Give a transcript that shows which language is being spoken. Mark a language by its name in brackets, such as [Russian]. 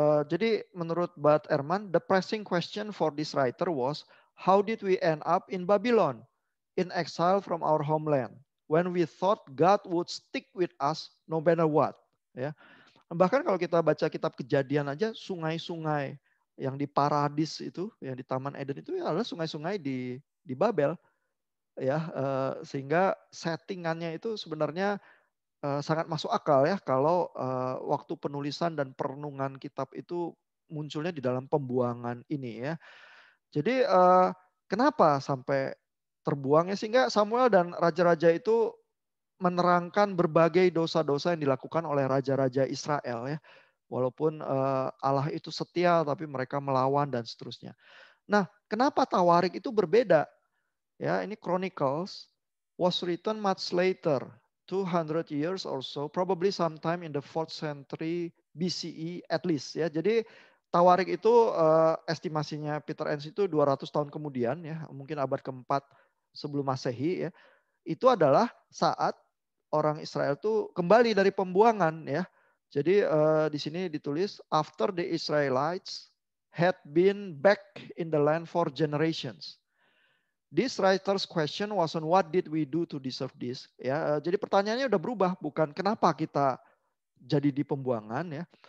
[English] Jadi menurut Bart Ehrman, the pressing question for this writer was how did we end up in Babylon, in exile from our homeland, when we thought God would stick with us no matter what ya. [Indonesian] Bahkan kalau kita baca kitab Kejadian aja, sungai-sungai yang di Paradis itu, yang di Taman Eden itu ya adalah sungai-sungai di Babel ya, sehingga settingannya itu sebenarnya sangat masuk akal ya kalau waktu penulisan dan perenungan kitab itu munculnya di dalam pembuangan ini ya. Jadi kenapa sampai terbuang ya, sehingga Samuel dan raja-raja itu menerangkan berbagai dosa-dosa yang dilakukan oleh raja-raja Israel ya. Walaupun Allah itu setia tapi mereka melawan dan seterusnya. Nah, kenapa Tawarik itu berbeda? [English] Ya, ini Chronicles was written much later, 200 years or so, probably sometime in the 4th century BCE at least ya. [Indonesian] Jadi Tawarik itu estimasinya Peter Enns itu 200 tahun kemudian ya, mungkin abad keempat sebelum Masehi ya. Itu adalah saat orang Israel itu kembali dari pembuangan ya. [English] Jadi di sini ditulis after the Israelites had been back in the land for generations. This writer's question wasn't what did we do to deserve this ya. [Indonesian] Jadi pertanyaannya udah berubah, bukan kenapa kita jadi di pembuangan ya.